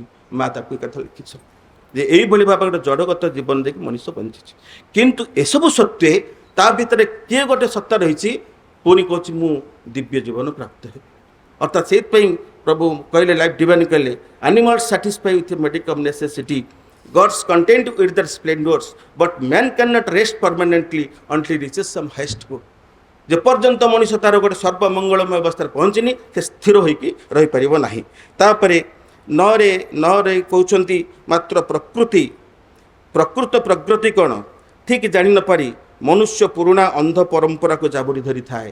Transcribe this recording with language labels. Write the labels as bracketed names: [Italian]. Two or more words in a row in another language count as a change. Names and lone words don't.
[Odia] ମା ତାକୁ କଥା ଲେଖିଛ ଯେ ଏଇଭଳି ଭାବରେ ଗୋଟେ ଜଡ଼ଗତ ଜୀବନ ଦେଇକି ମଣିଷ ବଞ୍ଚିଛି। କିନ୍ତୁ ଏସବୁ ସତ୍ତ୍ୱେ ତା ଭିତରେ କିଏ ଗୋଟେ ସତ୍ତା ରହିଛି, ପୁଣି କହୁଛି ମୁଁ ଦିବ୍ୟ ଜୀବନ ପ୍ରାପ୍ତ ହେବି। ଅର୍ଥାତ୍ ସେଇଥିପାଇଁ ପ୍ରଭୁ କହିଲେ, ଲାଇଫ୍ ଡିଭାଇନ୍ କହିଲେ, [English] animals satisfy with medicum necessity, God's content with their splendors, but man cannot rest permanently until he reaches some highest good. [Odia] ଯେପର୍ଯ୍ୟନ୍ତ ମଣିଷ ତାର ଗୋଟେ ସର୍ବମଙ୍ଗଳମୟ ଅବସ୍ଥାରେ ପହଞ୍ଚିନି, ସେ ସ୍ଥିର ହୋଇକି ରହିପାରିବ ନାହିଁ। ତାପରେ ନରେ କହୁଛନ୍ତି, ମାତ୍ର ପ୍ରକୃତ ପ୍ରଗତି କ'ଣ ଠିକ୍ ଜାଣି ନପାରି ମନୁଷ୍ୟ ପୁରୁଣା ଅନ୍ଧ ପରମ୍ପରାକୁ ଜାବୁଡ଼ି ଧରିଥାଏ।